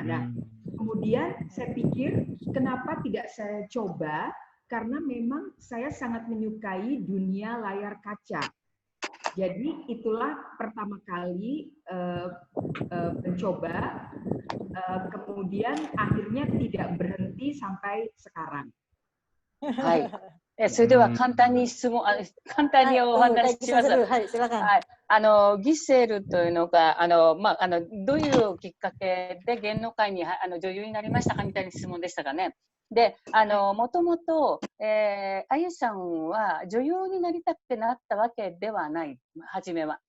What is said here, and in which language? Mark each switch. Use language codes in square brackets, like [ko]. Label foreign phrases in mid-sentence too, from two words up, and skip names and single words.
[id] Nah, kemudian saya pikir kenapa tidak saya coba, karena memang saya sangat menyukai dunia layar kaca. Jadi itulah pertama kali mencoba, kemudian akhirnya tidak berhenti sampai sekarang. [ja] はい。それでは簡単にお話しします。ギセルというのがどういうきっかけで芸能界に女優になりましたかみたいな質問でしたかね。で、もともとあゆさんは女優になりたくてなったわけではない、初めは。